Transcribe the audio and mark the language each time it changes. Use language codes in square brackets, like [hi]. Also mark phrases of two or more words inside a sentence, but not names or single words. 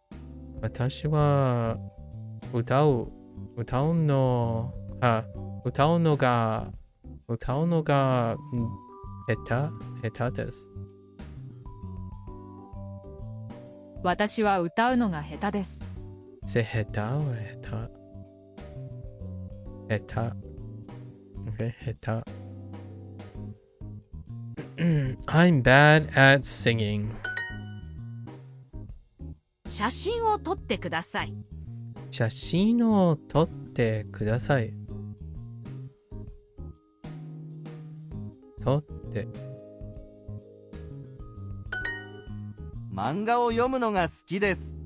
[ja] 私は歌うのが下手です。私は歌うのが下手です。 [en] 下手 or 下手 Okay, 下手 I'm bad at singing. [ja] 写真を撮ってください。写真を撮ってください。撮って。漫画を読むのが好きです。